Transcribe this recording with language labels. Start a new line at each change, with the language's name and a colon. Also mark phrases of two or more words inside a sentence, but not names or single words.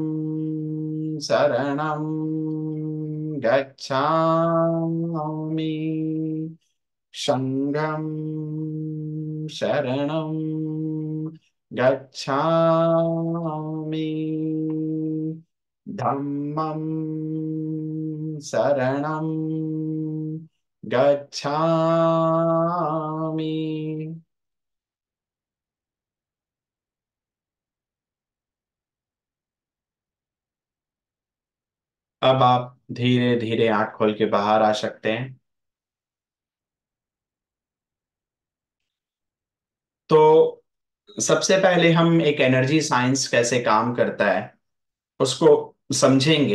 Pali: शरणं गच्छामि, संघं शरणं गच्छामि, धम्मं शरणं गच्छामि।
Hindi: अब आप धीरे धीरे आंख खोल के बाहर आ सकते हैं। तो सबसे पहले हम एक
English: energy science
Hindi: कैसे काम करता है उसको समझेंगे।